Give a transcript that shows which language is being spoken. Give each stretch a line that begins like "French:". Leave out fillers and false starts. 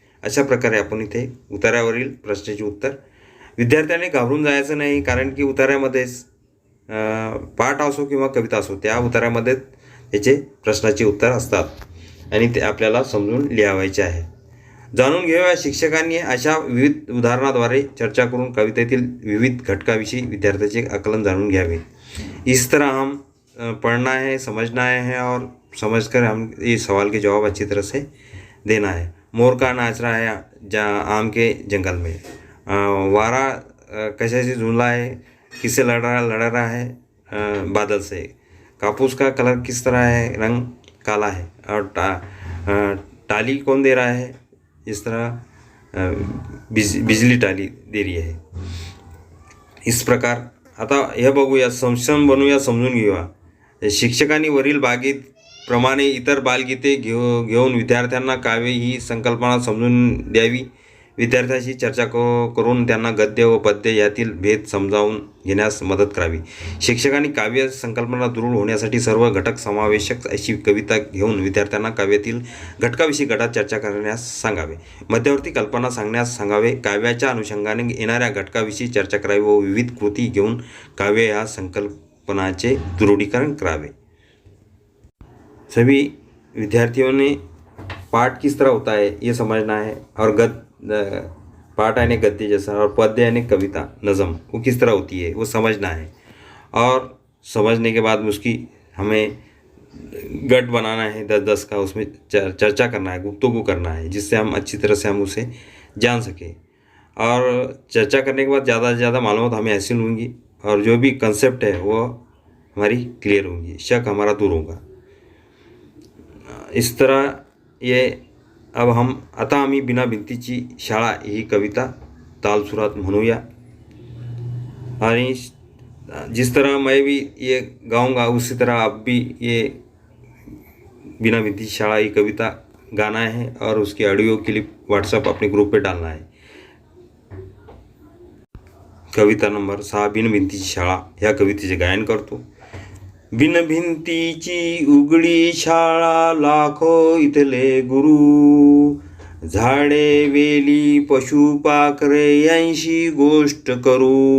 Marathi: अशा प्रकारे आपण इथे उतार्यावरील प्रश्नाचे उत्तर. विद्यार्थ्यांनी घाबरून जायचं नाही, कारण की उतार्यामध्येच पाठ असो किंवा कविता असो त्या उतार्यामध्ये त्याचे प्रश्नाचे उत्तर असतात, आणि ते आपल्याला समजून लिहावायचे आहे. जाणून घेऊया शिक्षकांनी अशा विविध उदाहरणाद्वारे चर्चा करून कवितेतील विविध घटकाविषयी विद्यार्थ्याचे आकलन जाणून घ्यावे.
Hindi: इस तरह हम पढ़ना है, समझना है, और समझकर हम इस सवाल के जवाब अच्छी तरह से देना है. मोर का नाच रहा है आम के जंगल में. वारा कैसे झूला है, किससे लड़ रहा है, बादल से. कापूस का कलर किस तरह है, रंग काला है. और टाली कौन दे रहा है, इस तरह बिजली टाली दे रही है. इस प्रकार
Marathi: आता हे बघूया, संक्षम बनूया, समजून घेऊया. शिक्षकांनी वरील बागेत प्रमाणे इतर बालगीते घेऊन विद्यार्थ्यांना काव्य ही संकल्पना समजून द्यावी. विद्यार्थ्यांशी चर्चा करून त्यांना गद्य व पद्य यातील भेद समजावून घेण्यास मदत करावी. शिक्षकांनी काव्य संकल्पना दृढ होण्यासाठी सर्व घटक समावेशक अशी कविता घेऊन विद्यार्थ्यांना काव्यातील घटकाविषयी गटात चर्चा करण्यास सांगावे. मध्यवर्ती कल्पना सांगण्यास सांगावे. काव्याच्या अनुषंगाने येणाऱ्या घटकाविषयी चर्चा करावी व विविध कृती घेऊन काव्य या संकल्पनाचे दृढीकरण करावे.
Hindi: सभी विद्यार्थियों ने पाठ किस तरह होता है ये समझना है, और पाठ यानी गद्य जैसा, और पद्य यानी कविता नज़म वो किस तरह होती है वो समझना है. और समझने के बाद उसकी हमें गट बनाना है 10-10 का, उसमें चर्चा करना है, गुफ्तगू करना है, जिससे हम अच्छी तरह से हम उसे जान सकें. और चर्चा करने के बाद ज़्यादा से ज़्यादा मालूमात हमें हासिल होंगी, और जो भी कंसेप्ट है वो हमारी क्लियर होंगी, शक हमारा दूर होगा. इस तरह ये अब हम
Marathi: आता आम्ही बिना भिंतीची शाळा ही कविता तालसुरात म्हणूया.
Hindi: और जिस तरह मैं भी ये गाऊंगा उसी तरह आप भी ये बिना भिंतीची शाळा ही कविता गाना है, और उसकी ऑडियो क्लिप व्हाट्सएप अपने ग्रुप पे डालना है.
Marathi: कविता नंबर 6 बिन भिंतीची शाळा ह्या कवितेचे गायन करतो. बिन भिंतीची उघडी शाळा, लाखो इथले गुरु, झाडे वेली पशु पाखरे यांशी गोष्ट करू.